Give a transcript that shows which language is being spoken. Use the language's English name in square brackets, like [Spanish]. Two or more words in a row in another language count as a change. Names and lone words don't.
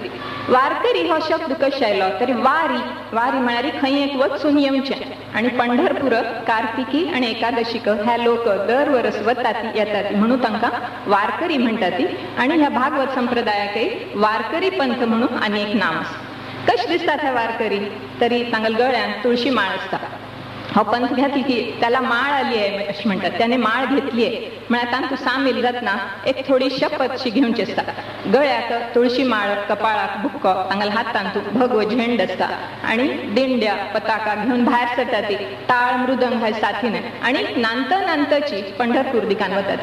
[Konkani] वारकरी हो शब्द कशें आयलो तरी वारी वारी म्हळ्यार खंय एक वचून येवचें आनी पंढरपूर कार्तिकी आनी एकादशीक ह्या लोक दर वर्स वता ती येता ती म्हणून तांकां वारकरी म्हणटा ती. आनी ह्या भागवत संप्रदायाकय वारकरी पंथ म्हणून आनी एक नांव आसा. कशें दिसतात हे वारकरी तरी तांगेल गळ्यान तुळशी माळ आसता. हो पंथ घेतली की [Marathi] त्याला माळ आली आहे [Konkani] अशें म्हणटात. [Marathi] त्याने माळ घेतली आहे [Konkani] म्हळ्यार तांतूं सामील जातना एक थोडी शपथशी घेवची आसता. गळ्याक तुळशी माळ, कपाळाक बुक्को, तांगेल्या हातांत भगवो झेंड आसता आनी दिंड्या पताका घेवन भायर सरता ती. टाळ मृदंग हाय साथीन आनी नांतची पंढरपूर दिकान वतात.